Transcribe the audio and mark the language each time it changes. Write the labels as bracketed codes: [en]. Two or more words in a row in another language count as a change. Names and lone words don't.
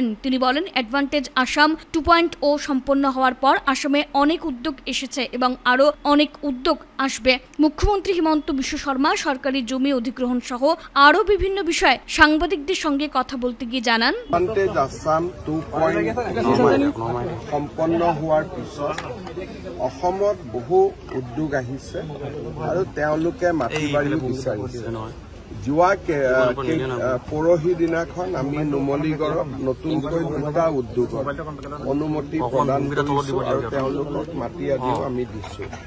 [bn] তিনি বলেন, অ্যাডভান্টেজ আসাম 2.0 সম্পন্ন হওয়ার পর আসামে অনেক উদ্যোগ এসেছে এবং আরো অনেক উদ্যোগ আসবে। মুখ্যমন্ত্রী হিমন্ত বিশ্ব শর্মা সরকারি জমি অধিগ্রহণ সহ আরো বিভিন্ন বিষয়ে সাংবাদিকদের সঙ্গে কথা বলতে গিয়ে জানান, [as] অ্যাডভান্টেজ আসাম 2.0 সম্পন্ন হওয়ার পিছত অসমত বহু উদ্যোগ আহিছে আৰু তেওঁলোকে মাটি বাৰী বিচাৰিছে। যোৱা পৰহি দিনাখন আমি নুমলীগড়ত নতুনকৈ 2টা উদ্যোগত অনুমতি প্ৰদান কৰিছো আৰু তেওঁলোকক মাটি আদিও আমি দিছো।